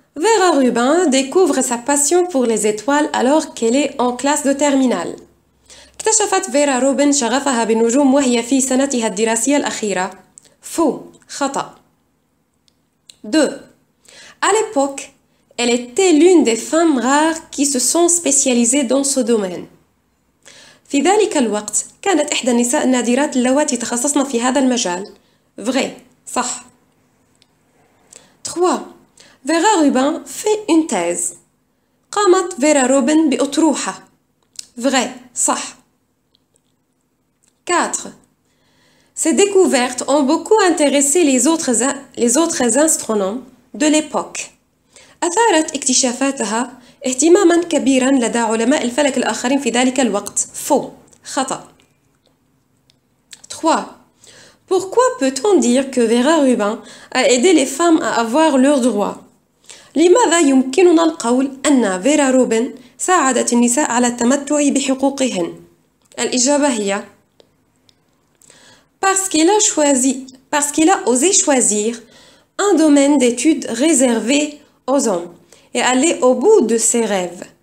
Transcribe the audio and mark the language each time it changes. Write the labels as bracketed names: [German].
[French] Vera Rubin découvre sa passion pour les étoiles alors qu'elle est en classe de terminale. [Arabic] اكتشفت فيرا روبن شغفها بالنجوم وهي في سنتها الدراسية الأخيرة. [French] Faux. [Arabic] خطأ. [French] 2. À l'époque, elle était l'une des femmes rares qui se sont spécialisées dans ce domaine. [Arabic] في ذلك الوقت كانت إحدى النساء النادرات اللواتي تخصصن في هذا المجال. [French] Vrai. [Arabic] صح. [French] 3. Vera Rubin fait une thèse. [Arabic] قامت فيرا روبن بأطروحة. [French] Vrai. [Arabic] صح. 4. [French] Ces découvertes ont beaucoup intéressé les autres astronomes de l'époque. [Arabic] أثارت اكتشافاتها اهتماما كبيرا لدى علماء الفلك الآخرين في ذلك الوقت. [French] Faux. [Arabic] خطأ. [French] 3. Pourquoi peut-on dire que Vera Rubin a aidé les femmes à avoir leurs droits؟ [Arabic] لماذا يمكننا القول أن فيرا روبن ساعدت النساء على التمتع بحقوقهن؟ الإجابة هي [French] parce qu'il a osé choisir un domaine d'études réservé aux hommes et aller au bout de ses rêves.